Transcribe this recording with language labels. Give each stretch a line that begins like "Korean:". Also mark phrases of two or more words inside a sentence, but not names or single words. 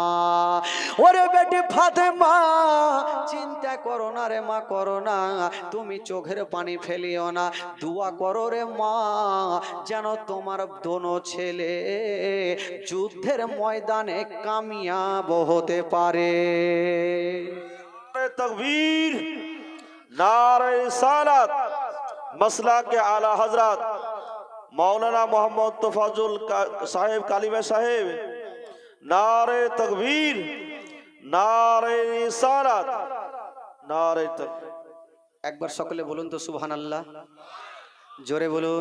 Bangla: ওরে বেটি ফাতেমা, চিন্তা করো না রে মা, করো না, তুমি চোখের পানি ফেলিও না, দোয়া করো রে মা, যেন তোমার দোনো ছেলে যুদ্ধের ময়দানে কামিয়াব হতে পারে।
Hindi: तकबीर, नारे रिसालत, मसला के आला हजरत मौलाना मोहम्मद तफाजुल साहेब कालिमा साहेब, नारे तकबीर, नारे रिसालत, नारे तकबीर।
Bangla: একবার সকলে বলুন তো সুবহানাল্লাহ, জোরে বলুন।